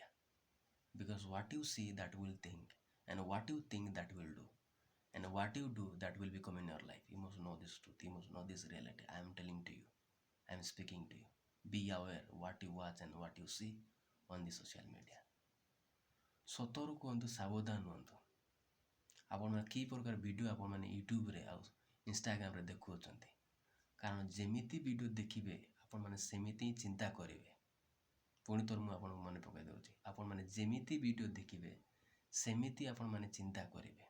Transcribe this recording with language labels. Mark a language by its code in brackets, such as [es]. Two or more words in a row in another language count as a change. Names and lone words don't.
[en] Because what you see, that will think, and what you think, that will do, and what you do, that will become in your life. You must know this truth, you must know this reality. I am telling to you, I am speaking to you. Be aware what you watch and what you see on the social media. [or] ସତର୍କ ହୁଅନ୍ତୁ, ସାବଧାନ ହୁଅନ୍ତୁ। ଆପଣମାନେ କି ପ୍ରକାର ଭିଡ଼ିଓ ଆପଣମାନେ ୟୁଟ୍ୟୁବରେ ଆଉ ଇନଷ୍ଟାଗ୍ରାମରେ ଦେଖୁଅଛନ୍ତି। କାରଣ ଯେମିତି ଭିଡ଼ିଓ ଦେଖିବେ ଆପଣମାନେ ସେମିତି ହିଁ ଚିନ୍ତା କରିବେ। ପୁଣି ଥରେ ମୁଁ ଆପଣଙ୍କୁ ମନେ ପକାଇ ଦେଉଛି, ଆପଣମାନେ ଯେମିତି ଭିଡ଼ିଓ ଦେଖିବେ ସେମିତି ଆପଣମାନେ ଚିନ୍ତା କରିବେ।